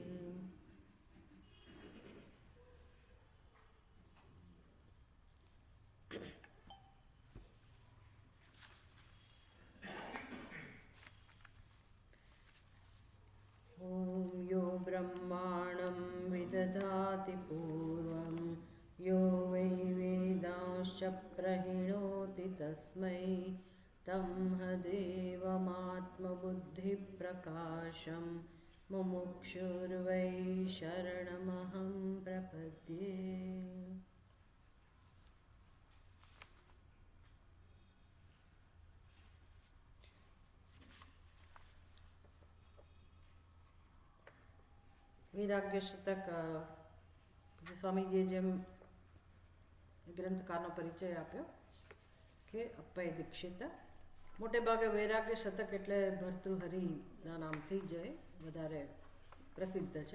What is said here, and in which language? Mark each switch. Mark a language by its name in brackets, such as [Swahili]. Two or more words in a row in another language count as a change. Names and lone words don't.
[Sanskrit] ॐ यो ब्रह्माणं विदधाति पूर्वं यो वै वेदांश्च प्रणोति तस्मै तमहदेवमात्मबुद्धिप्रकाशं मुमुक्षुर्वै शरणमहं प्रपद्ये। [Gujarati] વૈરાગ્ય શતક સ્વામીજીએ જેમ ગ્રંથકારનો પરિચય આપ્યો કે અપ્પય દીક્ષિત, મોટે ભાગે વૈરાગ્ય શતક એટલે ભર્તૃહરિના નામથી જ વધારે પ્રસિદ્ધ છે.